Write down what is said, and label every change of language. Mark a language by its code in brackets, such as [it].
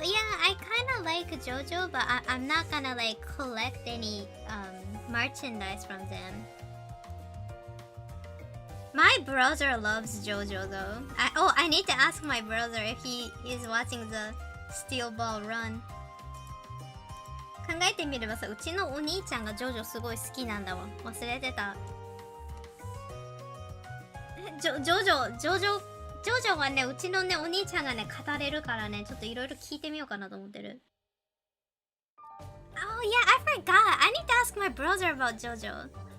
[en] Yeah, I kind of like JoJo, but I'm not gonna like collect any merchandise from them. My brother loves JoJo though. I need to ask my brother if he is watching the Steel Ball Run. [ja] 考えてみればさ、うちのお兄ちゃんがジョジョすごい好きなんだわ。忘れてた。ジョジョはね、うちのね、お兄ちゃんがね、語れるからね、ちょっといろいろ聞いてみようかなと思ってる。 [en] Oh yeah, I forgot. I need to ask my brother about JoJo.